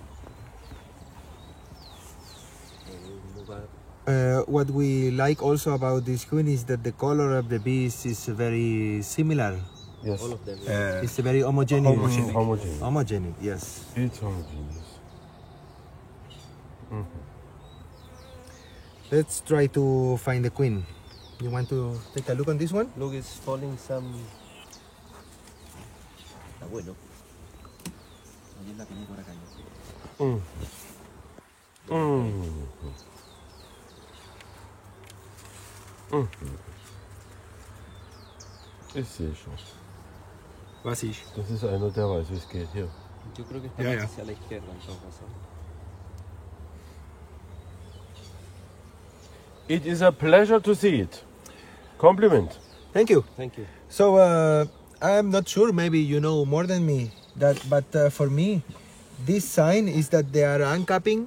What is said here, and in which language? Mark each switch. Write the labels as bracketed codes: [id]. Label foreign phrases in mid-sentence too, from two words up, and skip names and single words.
[en] What we like also about this queen is that the color of the bees is very similar. Yes. All of them. It's very homogeneous. Homogeneous. Homogeneous, yes. It's homogeneous. Let's try to find the queen. You want to take a look on this one? Look, it's falling some. [es] Está bueno. Ayer la pillé por acá. [de] Ich sehe schon. Was ist? Das ist einer, der weiß, wie es geht hier. [es] Yo creo que está Ya, más ya. hacia la izquierda en todo caso. [en] It is a pleasure to see it. Compliment. Thank you. Thank you. So I'm not sure, maybe you know more than me, but for me, this sign is that they are uncapping